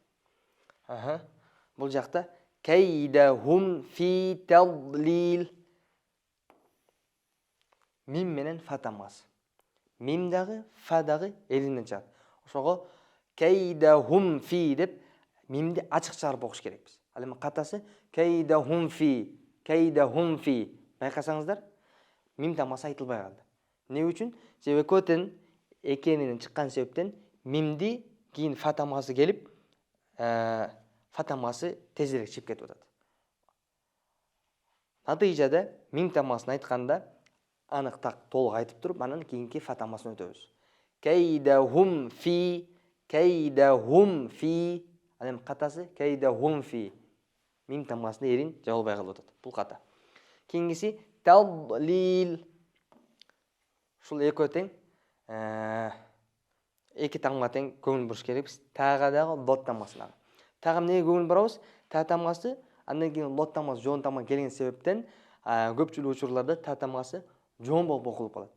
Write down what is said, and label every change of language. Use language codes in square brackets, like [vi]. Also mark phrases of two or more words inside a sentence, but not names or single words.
[ky] Бул жакта [ar] كيدهم في تضليل. [ky] Мим менен фа тамгасы. Мим дагы, фа дагы элинден чыгат. Ошого [ar] كيدهم في [ky] деп мимди ачык чыгарып окуш керекпиз. Ал эми катасы [ar] كيدهم في، كيدهم في. [ky] Байкасаңыздар, мим тамгасы айтылбай калды. Эмне үчүн? Себеби экөөтен экенинен чыккан себептен мимди кийин фа тамгасы келип, фа тамгасы тезирээк чыгып кетип атат. Натыйжада мим тамгасын айтканда анык так толук айтып туруп, анан кийинки фа тамгасын өтөбүз. [ar] كيدهم في، كيدهم في. [ky] Ал эми катасы [ar] كيدهم في. [ky] Мим тамгасына эрин жабылбай калып атат. Бул ката. Кийинкиси тадлил. Ушул экөө тең эки тамга тең көңүл буруш керекпиз. Тага дагы лот тамгасына. Тага эмнеге көңүл бурабыз? Та тамгасы, андан кийин лот тамгасы жоон тамга келген себептен көпчүлүк учурларда та тамгасы жоон болуп окулуп калат.